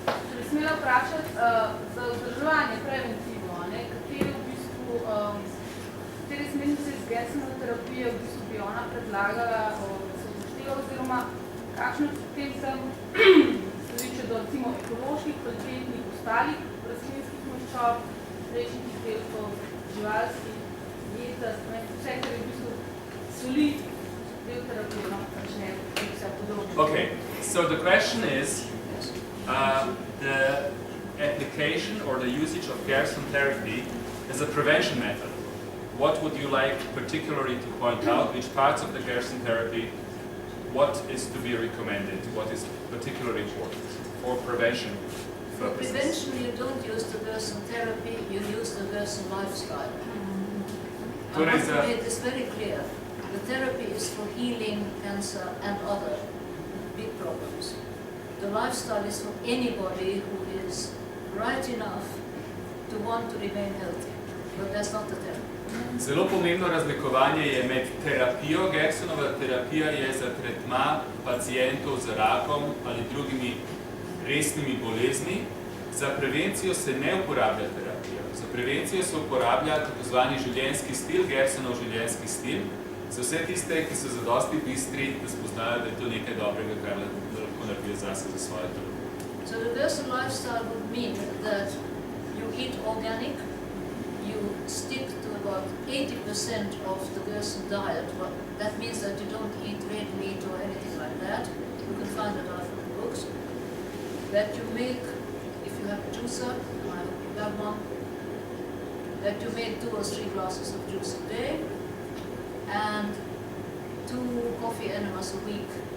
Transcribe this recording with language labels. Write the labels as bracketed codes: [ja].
[sl] Če bi smela vprašati za vzdrževanje preventivo, katere smernice iz Gersonovo terapije v bistvu bi ona predlagala, da se upošteva, oziroma kakšno potem sem sliče do recimo ekoloških, kvalitetnih, ostalih rastlinskih maščob, mlečnih izdelkov, živalskih, jeza, vse, kar je v bistvu soli del terapije, pač ne vse podobno. [en] Okay, so the question is, the application or the usage of Gerson therapy as a prevention method. What would you like particularly to point out? Which parts of the Gerson therapy? What is to be recommended? What is particularly important for prevention For purposes? prevention, you don't use the Gerson therapy, you use the Gerson lifestyle. I want to make this very clear. The therapy is for healing cancer and other big problems. The lifestyle is for anybody who is right enough to want to remain healthy. But that's not the therapy. [sl] Zelo pomembno razlikovanje je med terapijo. Gersonova terapija je za tretma pacientov z rakom ali drugimi resnimi bolezni. Za prevencijo se ne uporablja terapija. Za prevencijo se uporablja tako zvani življenjski stil, Gersonov življenjski stil. Za vse tiste, ki so zadosti bistri, da spoznajo, da je to nekaj dobrega, kar lahko naredijo zase za svoje telo. [en] So the Gerson lifestyle would mean that you eat organic, you stick to about 80% of the Gerson diet. Well, that means that you don't eat red meat or anything like that. You can find it out from the books. That you make, if you have a juicer, I hope you have one, that you make 2 or 3 glasses of juice a day and 2 coffee enemas a week.